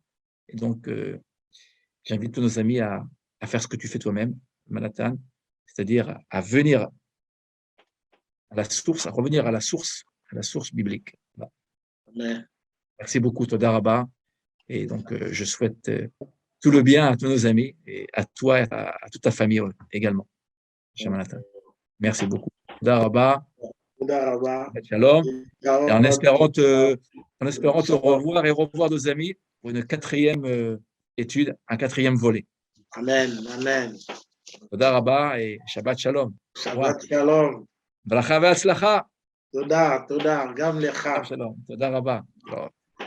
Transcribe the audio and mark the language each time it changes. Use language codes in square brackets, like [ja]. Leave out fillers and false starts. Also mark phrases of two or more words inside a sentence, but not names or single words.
[fr] Et donc, j'invite tous nos amis à faire ce que tu fais toi-même, Manhattan, c'est-à-dire à venir à la source, à revenir à la source biblique. Amen. Merci beaucoup, [he] תודה רבה. [fr] Et donc, je souhaite tout le bien à tous nos amis et à toi et à toute ta famille également. Manhattan. Merci beaucoup. [he] תודה רבה. Shalom. [fr] Et en espérant te revoir et revoir nos amis pour une quatrième étude, un quatrième volet. Amen, amen. [he] תודה רבה et שבת שלום. שבת שלום. ברכה והצלחה. תודה, גם לך. שלום. תודה רבה.